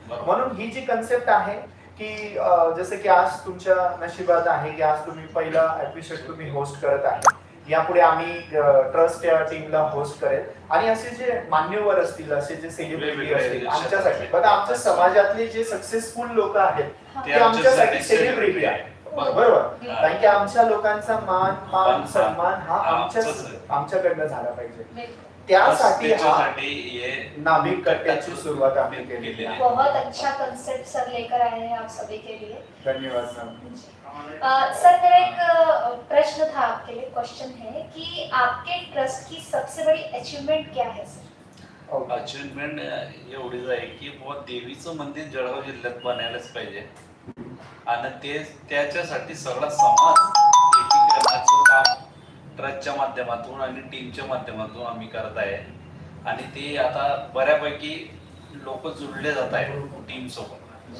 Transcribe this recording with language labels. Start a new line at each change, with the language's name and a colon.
Marathi: म्हणून ही जी कन्सेप्ट आहे की जसं की आज तुमच्या नशिबात आहे की आज तुम्ही पहिला एपिसोड तुम्ही होस्ट करत आहे, यापुढे आम्ही ट्रस्ट या टीमला होस्ट करेल, आणि असे जे मान्यवर असतील, असे जे सेलिब्रिटी असतील आमच्यासाठी, बघा आमच्या समाजातले जे सक्सेसफुल लोक आहेत ते आमच्यासाठी सेलिब्रिटी आहे, बरोबर। कारण की आमच्या लोकांचा मान सन्मान हा आमच्याकडनं झाला पाहिजे, त्यासाठी ये नाभिक कट्ट्याची सुरुवात आम्ही केली आहे।
Hindi: बहुत अच्छा कंसेप्ट सर लेकर आए हैं आप सभी के लिए। धन्यवाद मैम। सर मेरा एक प्रश्न था आपके लिए, क्वेश्चन है कि आपके ट्रस्ट की सबसे बड़ी अचीवमेंट क्या है सर?
Marathi: अचीवमेंट एवढीच आहे की बुवा देवीचं मंदिर जळगाव जिल्ह्यात बनायलाच पाहिजे, आणि ते त्याच्यासाठी सगळा समाज एकीकरणाचं काम ट्रस्टच्या माध्यमातून आणि टीमच्या माध्यमातून आम्ही करत आहे, आणि ते आता बऱ्यापैकी लोक जुळले जात आहेत टीम सोबत।